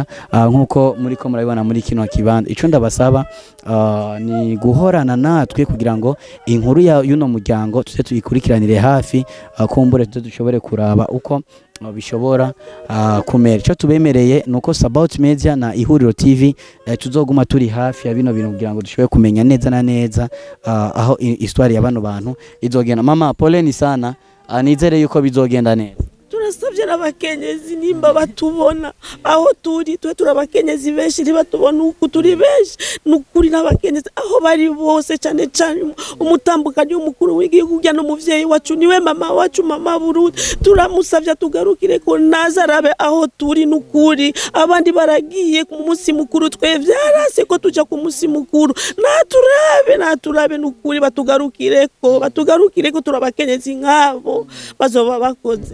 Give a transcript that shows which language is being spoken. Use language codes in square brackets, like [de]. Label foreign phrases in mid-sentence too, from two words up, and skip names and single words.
[rn] Nkuko muri ko murayibona muri kino kibanda, ico ndabasaba ni guhorana natwe kugira ngo inkuru y'uno muryango tuze tuyikurikiranire hafi, kumbure dushobore kuraba uko bishobora kumera. Icyo tubemereye nuko About Media na Ihuriro TV tuzoguma turi hafi ya bino bintu kugira ngo dushobore kumenya neza na neza aho histoire ya bano bantu izogenda. [sw] Mama poleni sana, [rn] nizere yuko bizogenda neza. Turasavye n'abakenyezi nimba batubona aho turi turabakenyezi benshi batubona uku turi benshi nukuri n'abakenyezi aho bari bose cyane cyane umutambukanyi w'umukuru w'igihugu no muvyeyi wacu niwe mama wacu mama Burundi turamusavye tugarukire ko nazarabe aho turi nukuri abandi baragiye ku munsi mukuru twevye arase ko tuja ku munsi mukuru naturabe nukuri batugarukire ko turabakenyezi nkabo bazoba bakoze.